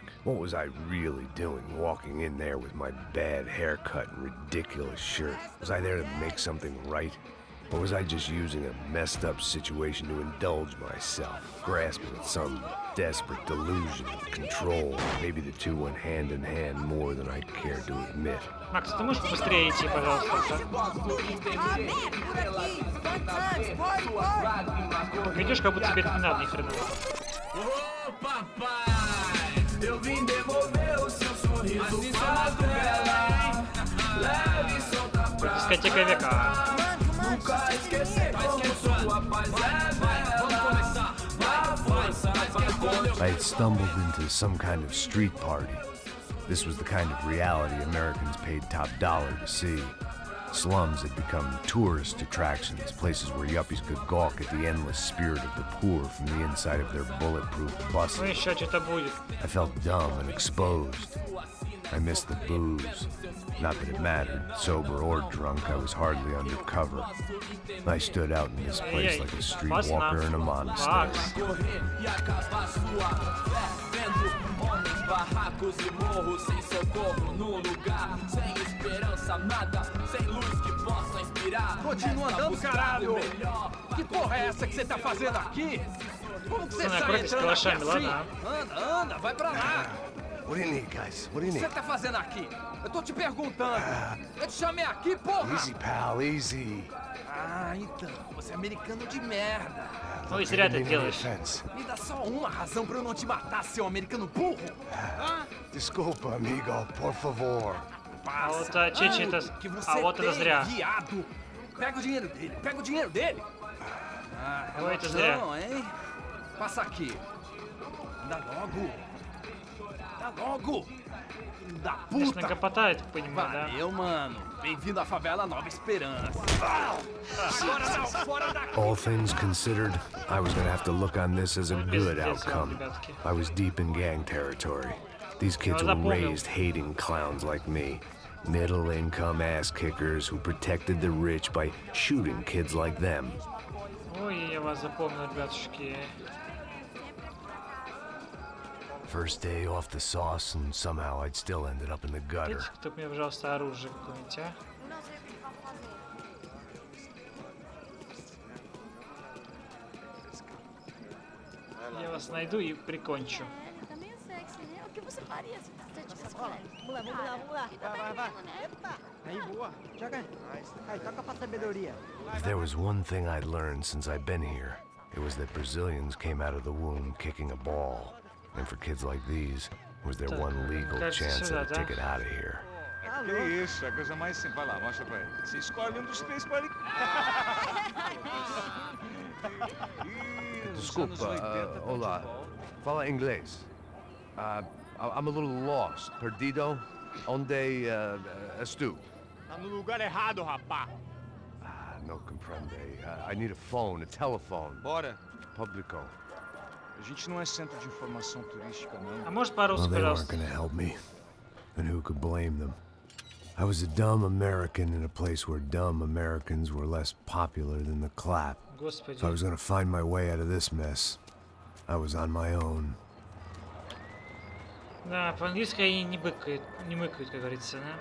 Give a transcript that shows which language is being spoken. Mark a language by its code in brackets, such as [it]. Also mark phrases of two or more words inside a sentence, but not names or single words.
[en] What was I really doing, walking in there with my bad haircut and ridiculous shirt? Was I there to make something right? Or was I just using a messed up situation to indulge myself, grasping at some desperate delusion of control? Maybe the two went hand in hand more than I care to admit. [ru] Макс, ты можешь быстрее идти, пожалуйста? Идешь, как будто тебе это не надо, ни хрена. Дискотека века. [en] I had stumbled into some kind of street party. This was the kind of reality Americans paid top dollar to see. Slums had become tourist attractions, places where yuppies could gawk at the endless spirit of the poor from the inside of their bulletproof buses. [ru] Ну еще что-то будет. [en] I felt dumb and exposed. I missed the booze. Not that it mattered, sober or drunk, I was hardly undercover. I stood out in this place like a streetwalker in a monastery. [pt] Continua andando, caralho! Que porra é essa que você tá fazendo aqui? Como que você sai entrando aqui assim? Anda, anda, vai pra lá! [en] What do you need, guys? What do you [pt] O que [en] need? [pt] você tá fazendo aqui? Eu tô te perguntando. Eu te chamei aqui, porra! [en] Easy, pal, easy. [pt] Ah, então, você é americano de merda. [ru] Ну и зря ты делаешь. [pt] Me dá só uma razão pra eu não te matar, seu americano burro. Desculpa, amigo, por favor. [ru] А вот Чечи это... [pt] Que você [ru] А вот это зря. [pt] viado. Pega o dinheiro dele, pega o dinheiro dele. Ah, [ru] Ой, это зря. [pt] não, hein? Passa aqui. Dá logo. Dá logo. Da [ru] Конечно, [pt] puta. [ru] гопота, я так понимаю, да? [pt] Valeu, mano. Bem-vindo à favela Nova Esperança. Agora não, fora daqui. [en] All things considered, I was gonna have to look on this as a good [ru] Пиздец, [en] outcome. [ru] ребятки. [en] I was deep in gang territory. These kids were raised hating clowns like me. Middle-income ass-kickers who protected the rich by shooting kids like them. [ru] Ой, я вас запомнил, ребятушки. [en] First day off the sauce, and somehow I'd still ended up in the gutter. [ru] Дайте мне, пожалуйста, оружие какое-нибудь, а? Я вас найду и прикончу. [pt] Tá meio sexy, né? O que você faria se você tivesse colégio? Vamos lá, vamos lá, vamos lá. Vai. Epa! Aí, boa. Joga. Aí, toca pra sabedoria. [en] If there was one thing I'd learned since I'd been here, it was that Brazilians came out of the womb kicking a ball. And for kids like these, was their one legal chance at a ticket out of here. [pt] Que isso, a coisa mais simples. Vai lá, mostra pra ele. Você escolhe um dos três para ele. Desculpa, olá. Fala inglês. [en] I'm a little lost. [pt] Perdido? Onde estou? Tá no lugar errado, rapá. [es] No comprende. [en] I need a phone, a telephone. [pt] Bora. Publico. A gente não é centro de informação turística, não. [ru] А может по-русски, [en] Well, they weren't [ru] пожалуйста? [en] gonna help me. And who could blame them? I was a dumb American in a place where dumb Americans were less popular than the clap. [ru] Господи. [en] If I was gonna find my way out of this mess, I was on my own. [ru] Да, по-английски они не мыкают, как говорится, да?